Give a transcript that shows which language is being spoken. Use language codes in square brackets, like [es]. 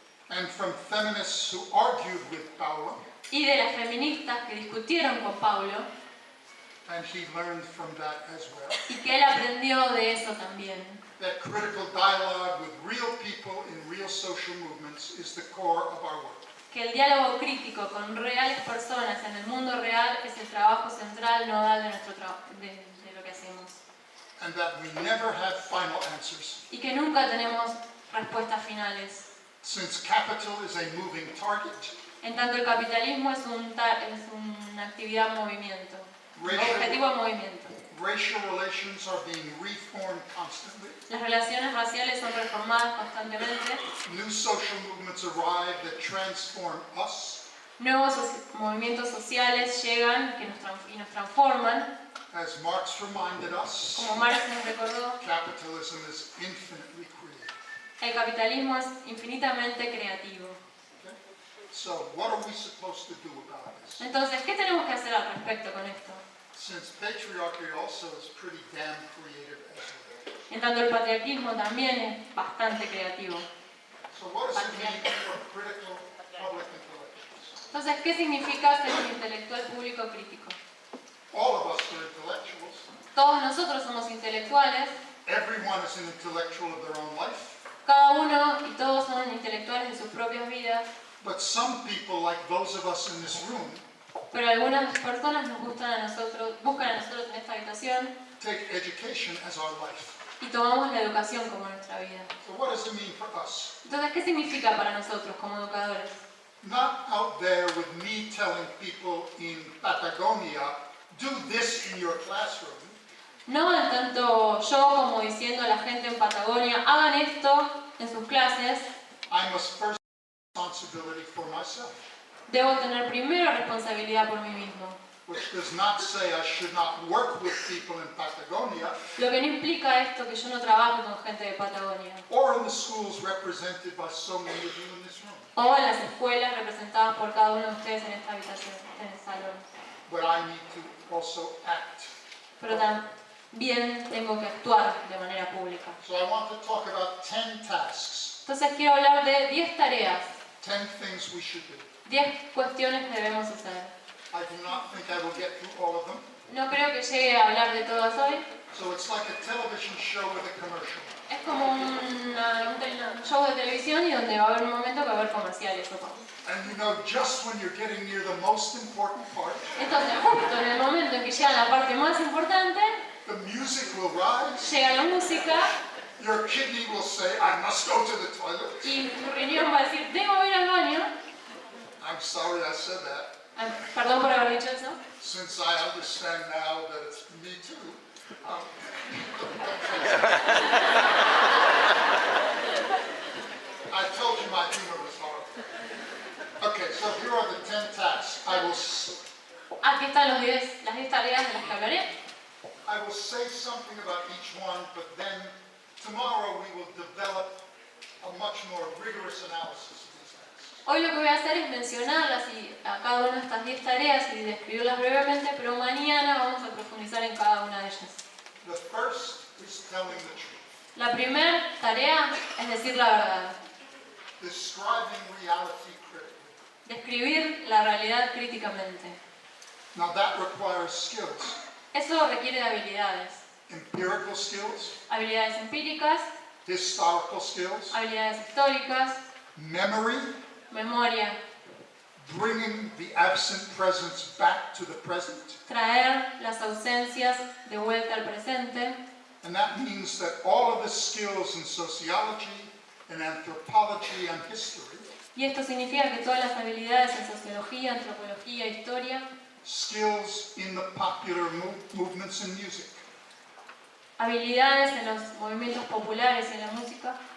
[en] and from feminists who argued with Paulo, [es] y de las feministas que discutieron con Pablo, [en] and he learned from that as well. [es] y que él aprendió de eso también. [en] That critical dialogue with real people in real social movements is the core of our work. [es] Que el diálogo crítico con reales personas en el mundo real es el trabajo central nodal de lo que hacemos. [en] And that we never have final answers. [es] Y que nunca tenemos respuestas finales. [en] Since capital is a moving target, [es] En tanto el capitalismo es una actividad en movimiento, objetivo en movimiento. [en] racial relations are being reformed constantly. [es] Las relaciones raciales son reformadas constantemente. [en] New social movements arrive that transform us. [es] Nuevos movimientos sociales llegan y nos transforman. [en] As Marx reminded us, [es] Como Marx nos recordó, [en] capitalism is infinitely creative. [es] el capitalismo es infinitamente creativo. [en] Okay? So, what are we supposed to do about this? [es] Entonces, ¿qué tenemos que hacer al respecto con esto? [en] Since patriarchy also is pretty damn creative as well. [es] En tanto el patriarquismo también es bastante creativo. [en] So, what does it mean for critical public intellectuals? [es] Entonces, ¿qué significa ser un intelectual público crítico? [en] All of us are intellectuals. [es] Todos nosotros somos intelectuales, [en] Everyone is an intellectual of their own life. [es] cada uno y todos son intelectuales de sus propias vidas, [en] But some people, like those of us in this room, [es] pero algunas personas buscan a nosotros en esta habitación [en] take education as our life. [es] y tomamos la educación como nuestra vida. [en] So what does it mean for us? [es] Entonces, ¿qué significa para nosotros como educadores? [en] Not out there with me telling people in Patagonia, do this in your classroom. [es] No en tanto yo como diciendo a la gente en Patagonia, hagan esto en sus clases. [en] I must first take responsibility for myself, [es] Debo tener primero responsabilidad por mí mismo. [en] which does not say I should not work with people in Patagonia [es] Lo que no implica esto que yo no trabaje con gente de Patagonia. [en] or in the schools represented by so many of you in this room. [es] O en las escuelas representadas por cada uno de ustedes en esta habitación, en el salón. [en] But I need to also act. [es] Pero también tengo que actuar de manera pública. [en] So I want to talk about 10 tasks, [es] Entonces quiero hablar de 10 tareas, [en] 10 things we should do. [es] 10 cuestiones que debemos hacer. [en] I do not think I will get through all of them. [es] No creo que llegue a hablar de todas hoy. [en] So it's like a television show with a commercial. [es] Es como un show de televisión y donde va a haber un momento que va a haber comerciales. [en] And you know, just when you're getting near the most important part, [es] Entonces, justo en el momento en que llega la parte más importante, [en] the music will rise, [es] llega la música [en] your kidney will say, I must go to the toilet. [es] y tu riñón va a decir, debo ir al baño. [en] I'm sorry I said that, [es] Ay, perdón por haber dicho eso. [en] since I understand now that it's me too. I told you my humor was horrible. Okay, so here are the 10 tasks. [es] Aquí están las 10 tareas de las que hablaré. [en] I will say something about each one, but then tomorrow we will develop a much more rigorous analysis of these tasks. [es] Hoy lo que voy a hacer es mencionarlas a cada una de estas 10 tareas y describirlas brevemente, pero mañana vamos a profundizar en cada una de ellas. [en] The first is telling the truth, [es] La primera tarea es decir la verdad, [en] describing reality critically. [es] describir la realidad críticamente. [en] Now that requires skills, [es] Eso requiere de habilidades, [en] empirical skills, [es] habilidades empíricas, [en] historical skills, [es] habilidades históricas, [en] memory, [es] memoria, [en] bringing the absent presence back to the present. [es] traer las ausencias de vuelta al presente. [en] And that means that all of the skills in sociology and anthropology and history, [es] Y esto significa que todas las habilidades en sociología, antropología, historia, [en] skills in the popular movements in music, [es] habilidades en los movimientos populares y en la música,